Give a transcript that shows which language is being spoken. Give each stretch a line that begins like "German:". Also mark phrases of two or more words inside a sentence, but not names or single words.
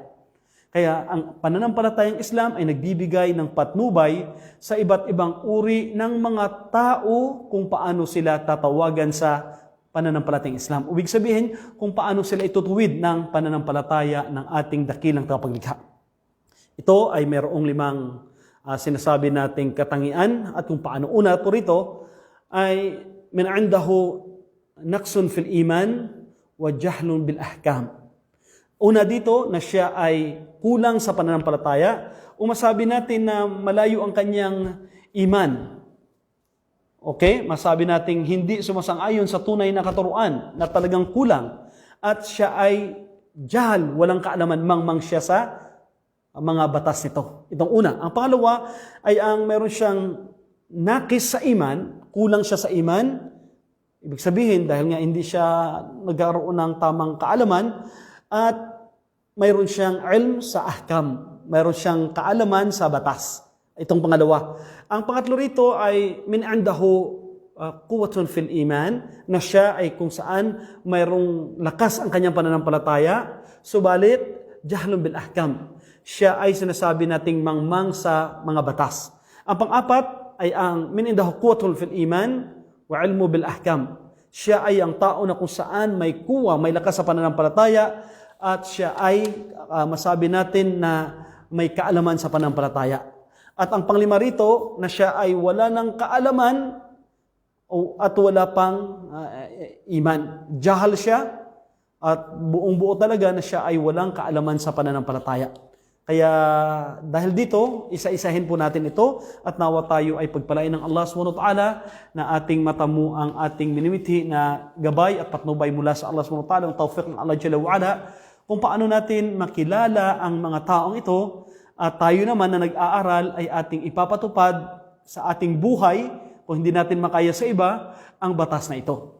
Filipino: Kaya ang pananampalatayang Islam ay nagbibigay ng patnubay sa iba't ibang uri ng mga tao kung paano sila tatawagan sa pananampalatayang Islam. Ibig sabihin kung paano sila itutuwid ng pananampalataya ng ating dakilang tagapaglikha. Ito ay mayroong 5 sinasabi nating katangian at kung paano una po rito ay
Arabic: من عنده نقص في الإيمان وجهل بالأحكام.
Filipino: Una dito na siya ay kulang sa pananampalataya o masabi natin na malayo ang kanyang iman. Okay? Masabi natin hindi sumasang-ayon sa tunay na katuruan na talagang kulang at siya ay jahal, walang kaalaman mangmang siya sa mga batas nito. Itong una. Ang pangalawa ay ang meron siyang nakis sa iman, kulang siya sa iman. Ibig sabihin dahil nga hindi siya nagkaroon ng tamang kaalaman at mayroon siyang ilm sa ahkam, mayroon siyang kaalaman sa batas. Itong pangalawa. Ang pangatlo rito ay
Arabic: من عنده قوة في الإيمان,
Filipino: na siya ay kung saan mayroong lakas ang kanyang pananampalataya, subalit
Arabic: جهل بالأحكام.
Filipino: Siya ay sinasabi nating mangmang sa mga batas. Ang pang-apat ay ang
Arabic: من عنده قوة في الإيمان وعلم بالأحكام.
Filipino: Siya ay ang tao na kung saan may kuwa, may lakas sa pananampalataya at siya ay masabi natin na may kaalaman sa pananampalataya. At ang panglima rito na siya ay wala ng kaalaman at wala pang iman. Jahal siya at buong buo talaga na siya ay walang kaalaman sa pananampalataya. Kaya dahil dito, isa-isahin po natin ito at nawa tayo ay pagpalain ng Allah SWT na ating matamu ang ating minimithi na gabay at patnubay mula sa Allah SWT, ang tawfiq ng Allah
Arabic: جل وعلا,
Filipino: kung paano natin makilala ang mga taong ito at tayo naman na nag-aaral ay ating ipapatupad sa ating buhay kung hindi natin makaya sa iba ang batas na ito.